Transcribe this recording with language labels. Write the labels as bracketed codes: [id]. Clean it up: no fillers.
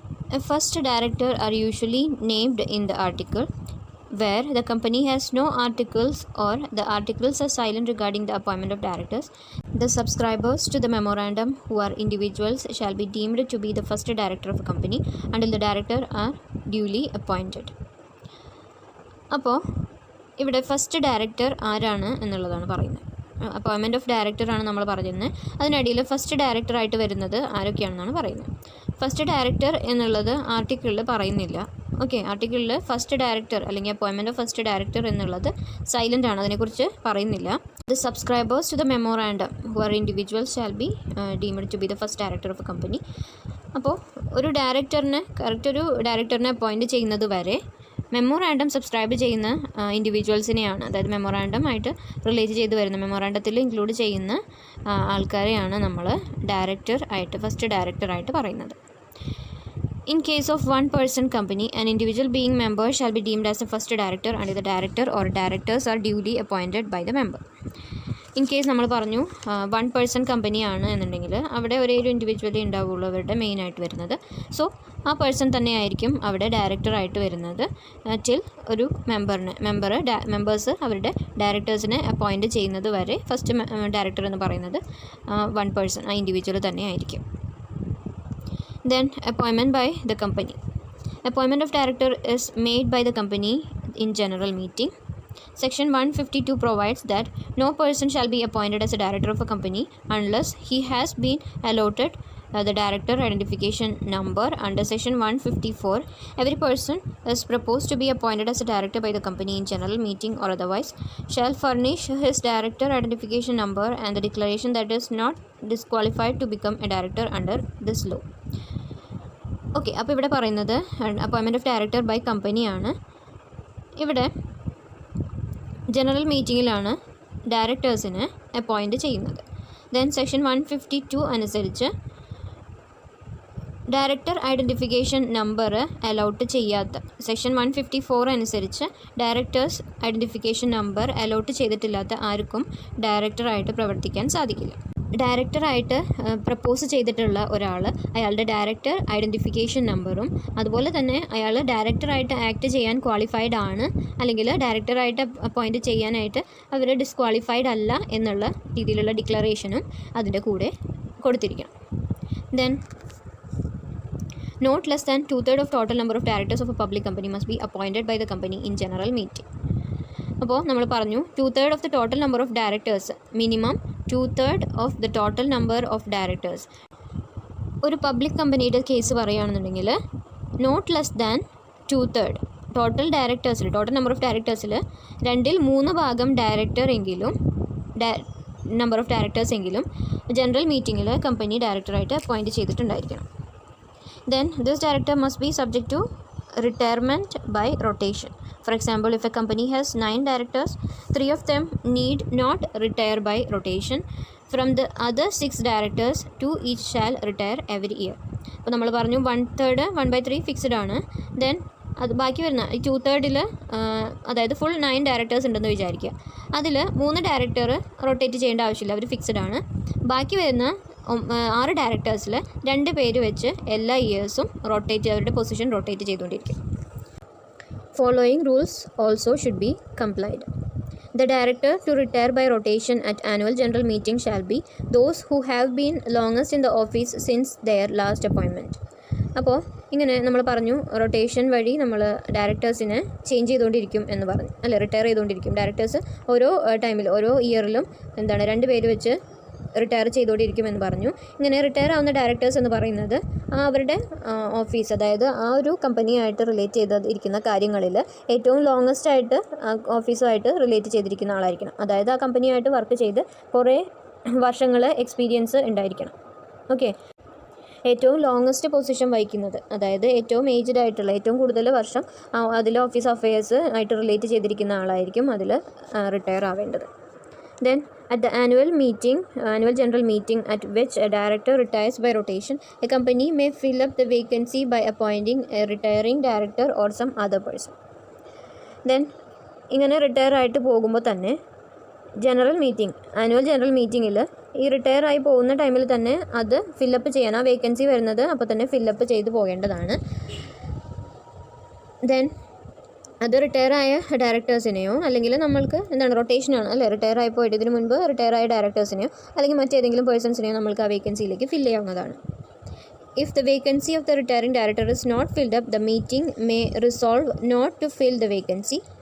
[en] A first director are usually named in the article. Where the company has no articles or the articles are silent regarding the appointment of directors, the subscribers to the memorandum who are individuals shall be deemed to be the first director of a company until the director are duly appointed. [ml] അപ്പോൾ ഇവിടെ first director ആരാണ് എന്നുള്ളതാണ് പറയുന്നത്. [en] appointment of ഡയറക്ടറാണ് [ml] നമ്മൾ പറഞ്ഞിരുന്നത്. അതിനിടയിൽ first ഡയറക്ടറായിട്ട് വരുന്നത് ആരൊക്കെയാണെന്നാണ് പറയുന്നത്. ഫസ്റ്റ് ഡയറക്ടർ എന്നുള്ളത് ആർട്ടിക്കിളിൽ പറയുന്നില്ല. ഓക്കെ, ആർട്ടിക്കിളിൽ ഫസ്റ്റ് ഡയറക്ടർ അല്ലെങ്കിൽ [en] appointment of first director [ml] എന്നുള്ളത് സൈലൻ്റ് ആണ്, അതിനെക്കുറിച്ച് പറയുന്നില്ല. [en] The subscribers to the memorandum who are individuals shall be deemed to be the first director of a company. [ml] അപ്പോൾ ഒരു ഡയറക്ടറിനെ അപ്പോയിൻറ്റ് ചെയ്യുന്നത് വരെ മെമ്മോറാൻഡം സബ്സ്ക്രൈബ് ചെയ്യുന്ന ഇൻഡിവിജ്വൽസിനെയാണ്, അതായത് മെമ്മോറാൻഡം ആയിട്ട് റിലേറ്റ് ചെയ്ത് വരുന്ന മെമ്മോറാൻഡത്തിൽ ഇൻക്ലൂഡ് ചെയ്യുന്ന ആൾക്കാരെയാണ് നമ്മൾ ഫസ്റ്റ് ഡയറക്ടറായിട്ട് പറയുന്നത്. [en] In case of one person company, an individual being member shall be deemed as the first director and the director or directors are duly appointed by the member. [ml] In case നമ്മൾ പറഞ്ഞു one person കമ്പനിയാണ് എന്നുണ്ടെങ്കിൽ അവിടെ ഒരേ ഒരു ഇൻഡിവിജ്വലേ ഉണ്ടാവുള്ളൂ അവരുടെ മെയിനായിട്ട് വരുന്നത്. ആ പേഴ്സൺ തന്നെയായിരിക്കും അവിടെ ഡയറക്ടറായിട്ട് വരുന്നത് ടിൽ ഒരു മെമ്പേഴ്സ് അവരുടെ ഡയറക്ടേഴ്സിനെ അപ്പോയിൻറ്റ് ചെയ്യുന്നത് വരെ ഫസ്റ്റ് ഡയറക്ടർ എന്ന് പറയുന്നത് വൺ പേഴ്സൺ, ആ ഇൻഡിവിജ്വൽ തന്നെയായിരിക്കും. [en] Then appointment by the company. Appointment of director is made by the company in general meeting. Section 152 provides that no person shall be appointed as a director of a company unless he has been allotted the director identification number under section 154. Every person is proposed to be appointed as a director by the company in general meeting or otherwise shall furnish his director identification number and the declaration that is not disqualified to become a director under this law. [ml] Okay, അപ്പോൾ ഇവിടെ പറയുന്നത് [en] Appointment of director by കമ്പനിയാണ്. [ml] ഇവിടെ general മീറ്റിങ്ങിലാണ് ഡയറക്ടേഴ്സിനെ appoint ചെയ്യുന്നത്. Then section 152 അനുസരിച്ച് director identification number allot ചെയ്യാത്ത, section 154 അനുസരിച്ച് directors identification number allot ചെയ്തിട്ടില്ലാത്ത ആർക്കും ഡയറക്ടറായിട്ട് പ്രവർത്തിക്കാൻ സാധിക്കില്ല. ഡയറക്ടറായിട്ട് പ്രപ്പോസ് ചെയ്തിട്ടുള്ള ഒരാൾ അയാളുടെ ഡയറക്ടർ ഐഡൻറ്റിഫിക്കേഷൻ നമ്പറും അതുപോലെ തന്നെ അയാൾ ഡയറക്ടറായിട്ട് ആക്ട് ചെയ്യാൻ ക്വാളിഫൈഡ് ആണ് അല്ലെങ്കിൽ ഡയറക്ടറായിട്ട് അപ്പോയിൻറ്റ് ചെയ്യാനായിട്ട് അവർ ഡിസ്ക്വാളിഫൈഡ് അല്ല എന്നുള്ള രീതിയിലുള്ള ഡിക്ലറേഷനും അതിൻ്റെ കൂടെ കൊടുത്തിരിക്കണം. [en] Then not less than 2/3 of total number of directors of a public company must be appointed by the company in general meeting. [ml] അപ്പോൾ നമ്മൾ പറഞ്ഞു [en] 2/3 of the total number of directors, minimum 2/3 of the total number of directors. [ml] ഒരു public കമ്പനിയുടെ case പറയുകയാണെന്നുണ്ടെങ്കിൽ [en] not less than 2/3 total number of ഡയറക്ടേഴ്സിൽ [ml] 2/3 director എങ്കിലും number of directors എങ്കിലും general മീറ്റിങ്ങിൽ company ഡയറക്ടറായിട്ട് appoint ചെയ്തിട്ടുണ്ടായിരിക്കണം. [en] Then this director must be subject to retirement by rotation. For example, if a company has 9 directors, 3 of them need not retire by rotation. From the other 6 directors, 2 each shall retire every year. [ml] അപ്പോൾ നമ്മൾ പറഞ്ഞു 1/3 1/3 fixed ആണ്. Then അത് ബാക്കി വരുന്ന 2/3 അതായത് full 9 directors ഉണ്ടെന്ന് വിചാരിക്കുക. അതിൽ 3 ഡയറക്ടർ റൊട്ടേറ്റ് ചെയ്യേണ്ട ആവശ്യമില്ല, അവർ ഫിക്സ്ഡ് ആണ്. ബാക്കി വരുന്ന 6 ഡയറക്ടേഴ്സിൽ 2 പേര് വെച്ച് എല്ലാ ഇയേഴ്സും അവരുടെ പൊസിഷൻ റൊട്ടേറ്റ് ചെയ്തുകൊണ്ടിരിക്കും. [en] Following rules also should be complied. The director to retire by rotation at annual general meeting shall be those who have been longest in the office since their last appointment. [ml] അപ്പോൾ ഇങ്ങനെ നമ്മൾ പറഞ്ഞു rotation വഴി നമ്മൾ ഡയറക്ടേഴ്സിനെ change ചെയ്തുകൊണ്ടിരിക്കും എന്ന് പറഞ്ഞു, retire ചെയ്തുകൊണ്ടിരിക്കും. ഡയറക്ടേഴ്സ് ഓരോ ടൈമിൽ ഓരോ ഇയറിലും 2 പേര് വെച്ച് റിട്ടയർ ചെയ്തുകൊണ്ടിരിക്കുമെന്ന് പറഞ്ഞു. ഇങ്ങനെ റിട്ടയർ ആവുന്ന ഡയറക്ടേഴ്സ് എന്ന് പറയുന്നത് അവരുടെ ഓഫീസ്, അതായത് ആ ഒരു കമ്പനിയായിട്ട് റിലേറ്റ് ചെയ്തിരിക്കുന്ന കാര്യങ്ങളിൽ ഏറ്റവും ലോങ്ങസ്റ്റ് ആയിട്ട് ഓഫീസുമായിട്ട് റിലേറ്റ് ചെയ്തിരിക്കുന്ന ആളായിരിക്കണം. അതായത് ആ കമ്പനിയായിട്ട് വർക്ക് ചെയ്ത് കുറേ വർഷങ്ങൾ എക്സ്പീരിയൻസ് ഉണ്ടായിരിക്കണം. ഓക്കെ, ഏറ്റവും ലോങ്ങസ്റ്റ് പൊസിഷൻ വഹിക്കുന്നത്, അതായത് ഏറ്റവും ഏജ്ഡ് ആയിട്ടുള്ള, ഏറ്റവും കൂടുതൽ വർഷം അതിൽ ഓഫീസ് അഫയേഴ്സ് ആയിട്ട് റിലേറ്റ് ചെയ്തിരിക്കുന്ന ആളായിരിക്കും അതിൽ retire ആവേണ്ടത്. [en] Then at the annual general meeting at which a director retires by rotation, a company may fill up the vacancy by appointing a retiring director or some other person. Then [ml] ഇങ്ങനെ retire ആയിട്ട് പോകുമ്പോൾ തന്നെ general meeting, annual general മീറ്റിങ്ങിൽ ഈ retire ആയി പോകുന്ന ടൈമിൽ തന്നെ അത് ഫില്ലപ്പ് ചെയ്യാൻ, ആ വേക്കൻസി വരുന്നത് അപ്പോൾ തന്നെ ഫില്ലപ്പ് ചെയ്ത് പോകേണ്ടതാണ്. ദെൻ അത് റിട്ടയർ ആയ ഡയറക്ടേഴ്സിനെയോ അല്ലെങ്കിൽ നമ്മൾക്ക് എന്താണ് റൊട്ടേഷനാണ് അല്ലേ, റിട്ടയർ ആയി പോയിട്ട് ഇതിന് മുൻപ് റിട്ടയർ ആയ ഡയറക്ടേഴ്സിനെയോ അല്ലെങ്കിൽ മറ്റേതെങ്കിലും പേഴ്സൺസിനെയോ നമ്മൾക്ക് ആ വേക്കൻസിയിലേക്ക് ഫില്ല് ചെയ്യാവുന്നതാണ്. [en] If the vacancy of the retiring director is not filled up, the meeting may resolve not to fill the vacancy.